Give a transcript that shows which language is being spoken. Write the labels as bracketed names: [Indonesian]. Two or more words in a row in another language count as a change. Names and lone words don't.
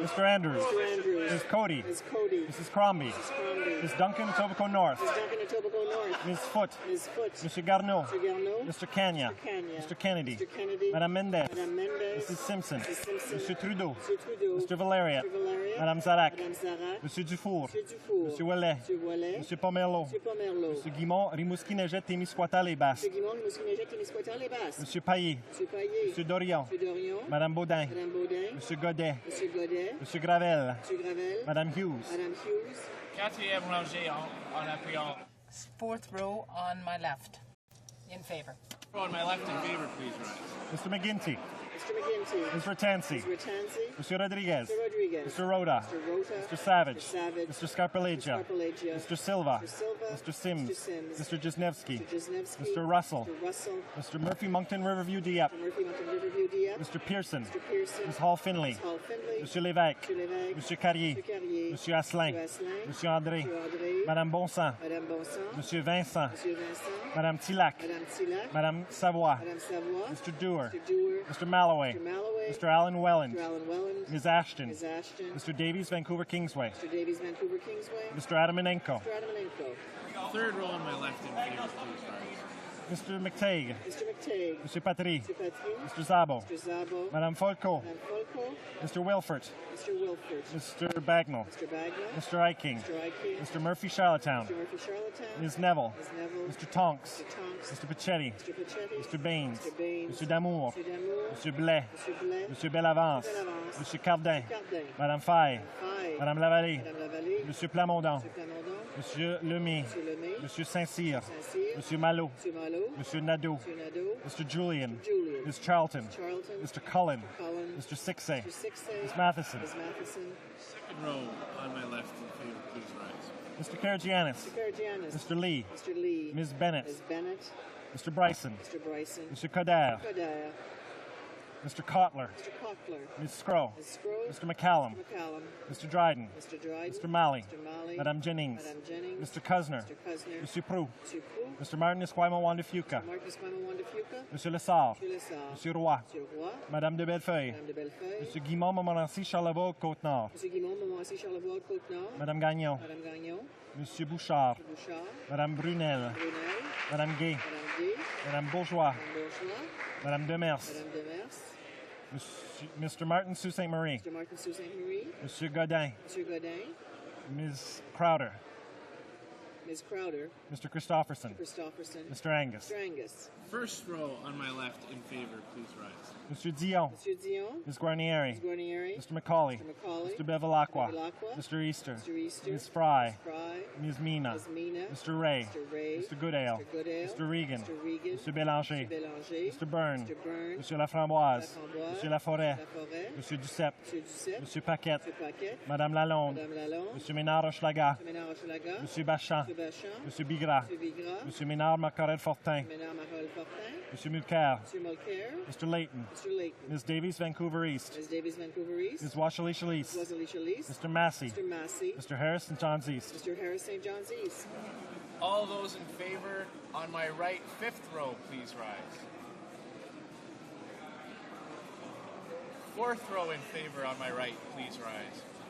[English] Mr. Andrews. Mr. Andrews. Ms. Cody. Ms. Cody. Mrs. Crombie. Mrs. Crombie. Ms. Duncan, Etobicoke North. Ms. Duncan, Etobicoke North. Ms. Foote. Ms. Foote. Mr. Garneau. Mr. Garneau. Mr. Kanya. Mr. Kanya. Mr. Kennedy. Mr. Kennedy. [French] Madame Mendez. Madame Mendez. [English] Mrs. Simpson. Mrs. Simpson. Mr. Trudeau. Mr. Trudeau. Mr. Valeriat. Mr. Valeriat. [French] Madame Zarac. Madame Zarac. Monsieur Dufour. Monsieur Dufour. Monsieur Ouellet. Monsieur Ouellet. Monsieur Pomerleau. Monsieur Pomerleau. Monsieur Guimont, Rimouski, Neigette, Témiscouata, les Basses. Monsieur Guimond, Rimouski-Neigette, Témiscouata, les Basses. Monsieur Paillé. Monsieur Paillé. Monsieur Dorion. Monsieur Dorion. Madame Baudin. Madame Baudin. Monsieur Godet. Monsieur Godet. Monsieur Gravel. Monsieur Gravel. Madame Hughes. Madame Hughes. Quatrième rangée en appuyant. [English] Fourth row on my left. In favor. On my left in favor, please rise. Mr. McGinty. Mr. McGinty. Ms. Ratansi. Ms. Ratansi. [French] Monsieur Rodriguez. [English] Mr. Rodriguez. Mr. Rhoda. Mr. Rota. Mr. Savage. Mr. Savage. Mr. Scarpellegia. Mr. Scarpellegia. Mr. Silva. Mr. Silva. Mr. Sims. Mr. Sims. Mr. Jesnevsky. Mr. Jesnevsky. Mr. Russell. Mr. Russell. Mr. Murphy Moncton Riverview Dieppe. Mr. Murphy Mountain Riverview Dieppe. Mr. Pearson. Mr. Pearson. Ms. Hall Finley. Ms. Hall Finley. [French] Monsieur Lévesque. Monsieur Lévesque. Monsieur Carrier. Monsieur Carrier. Monsieur Asselin. Monsieur Asselin. Monsieur André. Monsieur André. Madame Bonsan. Madame Bonsan. Monsieur Vincent. Monsieur Vincent. Madame Tillac. Madame Tillac. Madame Savoie. Madame Savoie. [English] Mr. Dewar. Mr. Dewar. Mr. Malloway. Mr. Malloway. Mr. Alan Welland. Mr. Alan Welland. Ms. Ashton. Ms. Ashton. Mr. Davies, Vancouver Kingsway. Mr. Davies, Vancouver Kingsway. Mr. Adamanenko. Mr. Adamanenko. Third row on my left in favor, please rise. Mr. McTague. Mr. McTague. Mr. Patry. Mr. Patry. Mr. Zabo. Mr. Zabo. [French] Madame Folco. Madame Folco. [English] Mr. Wilfert. Mr. Wilford. Mr. Bagnall. Mr. Bagnall. Mr. Iking. Mr. Iking. Mr. Murphy Charlottetown. Mr. Murphy Charlottetown. Ms. Neville. Ms. Neville. Mr. Tonks. Mr. Tonks. Mr. Pachetti. Mr. Pachetti. Mr. Baines. Mr. Baines. Mr. Damour. Mr. Damour. Mr. Blais. Mr. Blais. Mr. Bellavance. Bellavance. Mr. Cardin. Cardin. [French] Madame Faye. Faye. Madame Lavallée. Madame Lavallée. Monsieur Plamondon. [English] Mr. Plamondon. [French] Monsieur Lemay. Monsieur Lemay. Monsieur Saint-Cyr. Saint-Cyr. Monsieur Malo. Monsieur Malo. Monsieur Nadeau. Monsieur Nadeau. [English] Mr. Julian. Julian. Ms. Charlton. Charlton. Mr. Cullen. Cullen. Mr. Sixay. Mr. Sixay. Ms. Matheson. Ms. Matheson. Second row on my left in favor, please rise. Mr. Karagianis. Mr. Karagianis. Mr. Lee. Mr. Lee. Ms. Bennett. Ms. Bennett. Mr. Bryson. Mr. Bryson. Mr. Coder. Coder. Mr. Kotler. Mr. Cockler. Ms. Scrow. Ms. Scrow. Mr. McCallum. Mr. McCallum. Mr. Dryden. Mr. Dryden. Mr. Malley. Mr. Malley. [French] Madame Jennings. Madame Jennings. [English] Mr. Cusner. Mr. Cusner. [French] Monsieur Prou. Monsieur Prou. [English] Mr. Martin Esquimo Wandafuca. Marcus Quamon Wandafuca. [French] Monsieur Lessard. Monsieur Lessard. Monsieur Roy. Monsieur Roy. Madame de Bellefeuille. Madame de Bellefeuille. Monsieur Guimont Montmorency Charlevoix Côte-Nord. Monsieur Guimond, Montmorency, Charlevoix, Côte-Nord. Madame Gagnon. Madame Gagnon. Monsieur Bouchard. Monsieur Bouchard. Madame Brunel. Brunel. Madame Gay. Madame Gay. Madame Bourgeois. Madame Bourgeois. Madame Demers. Madame Demers. [English] Mr. Martin Sault Ste. Marie. Mr. Martin Sault Ste. Marie. [French] Monsieur Godin. Monsieur Godin. [English] Ms. Crowder. Ms. Crowder. Mr. Christopherson. Christopherson. Mr. Angus. Mr. Angus. First row on my left in favor, please rise. Mr. Dion. [French] Monsieur Dion. [English] Ms. Guarnieri. Ms. Guarnieri. Mr. Macaulay. Mr. Macaulay. Mr. Bevilacqua. Bevilacqua. Mr. Easter. Mr. Easter. Ms. Fry. Ms. Fry. Ms. Mina. Ms. Mina. Mr. Ray. Mr. Ray. Mr. Goodale. Mr. Goodale. Mr. Regan. Mr. Regan. Mr. Bélanger. Mr. Bélanger. Mr. Byrne. Mr. Byrne. [French] Monsieur Laframboise. Laframboise. Monsieur Laforêt. Laforêt. Monsieur Duceppe. Monsieur Duceppe. Monsieur Paquette. Monsieur Paquette. Madame Lalonde. Madame Lalonde. Monsieur Ménard-Hochelaga. Monsieur Ménard-Hochelaga. Monsieur Bachan. Monsieur Bachan. Monsieur Bigras. Monsieur Bigras. Monsieur Ménard-Macarel-Fortin. Ménard Marol-Fortin. Monsieur Mulcair. Monsieur Mulcair. [English] Mr. Layton. Mr. Layton. Ms. Davies, Vancouver East. Ms. Davies, Vancouver East. Ms. Washalee-Chalice. Ms. Washalee-Chalice. Mr. Massey. Mr. Massey. Mr. Harris, St. John's East. Mr. Harris, St. John's East. All those in favor on my right, fifth row, please rise. Fourth row in favor on my right, please rise.